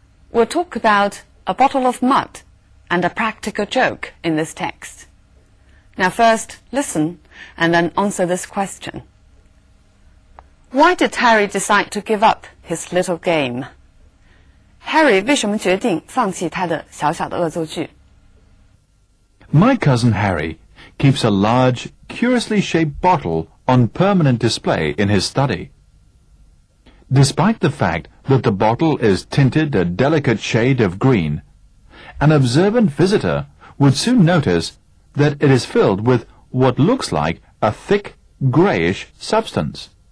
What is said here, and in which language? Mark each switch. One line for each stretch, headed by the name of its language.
English: We'll talk about a bottle of mud and a practical joke in this text. Now first, listen and then answer this question. Why did Harry decide to give up his little game?
Chinese: Harry 为什么决定放弃他的小小的恶作剧？
English: My cousin Harry keeps a large, curiously shaped bottle on permanent display in his study. Despite the fact that the bottle is tinted a delicate shade of green, an observant visitor would soon notice that it is filled with what looks like a thick, greyish substance.